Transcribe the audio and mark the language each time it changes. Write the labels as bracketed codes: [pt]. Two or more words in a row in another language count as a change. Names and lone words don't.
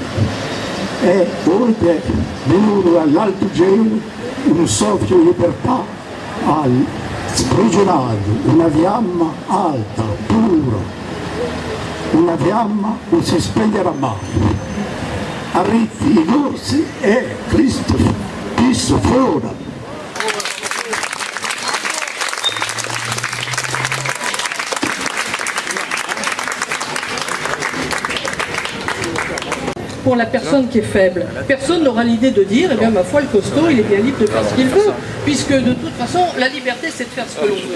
[it] E oggi è venuto dall'alto cielo un soffio di libertà ha sprigionato una fiamma alta, pura, una fiamma non si spegnerà mai. [co] Arritti i corsi e Cristo fuori. [fr] Pour la personne qui est faible. Personne n'aura l'idée de dire, eh bien ma foi le costaud il est bien libre de faire ce qu'il veut, puisque de toute façon la liberté c'est de faire ce que l'on veut.